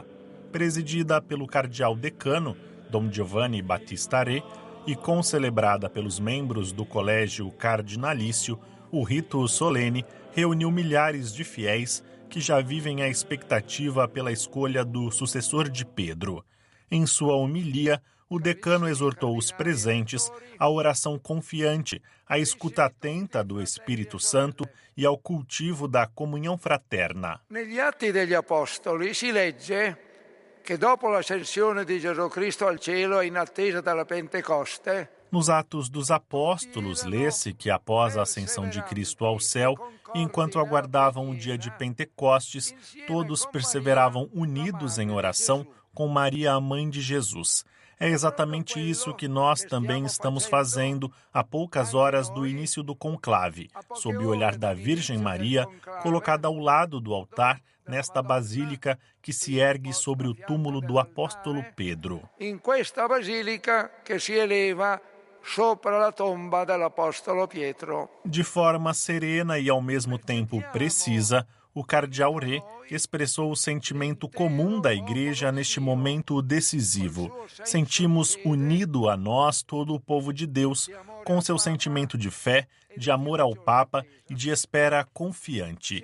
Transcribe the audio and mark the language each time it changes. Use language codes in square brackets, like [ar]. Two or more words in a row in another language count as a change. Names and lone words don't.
[pt] Presidida pelo cardeal decano, Dom Giovanni Battista Re, e concelebrada pelos membros do Colégio Cardinalício, o rito solene reuniu milhares de fiéis que já vivem a expectativa pela escolha do sucessor de Pedro. Em sua homilia, o decano exortou os presentes à oração confiante, à escuta atenta do Espírito Santo e ao cultivo da comunhão fraterna. [it] Negli Atti degli Apostoli si legge che dopo l'ascensione di Gesù Cristo al cielo in attesa della Pentecoste. [pt] Nos Atos dos Apóstolos, lê-se que após a ascensão de Cristo ao céu, enquanto aguardavam o dia de Pentecostes, todos perseveravam unidos em oração com Maria, a mãe de Jesus. É exatamente isso que nós também estamos fazendo a poucas horas do início do conclave, sob o olhar da Virgem Maria, colocada ao lado do altar, nesta basílica que se ergue sobre o túmulo do apóstolo Pedro. [it] In questa basilica che si eleva sopra la tomba dell'apostolo Pietro. [pt] De forma serena e ao mesmo tempo precisa, o cardeal Re expressou o sentimento comum da Igreja neste momento decisivo. Sentimos unido a nós todo o povo de Deus, com seu sentimento de fé, de amor ao Papa e de espera confiante.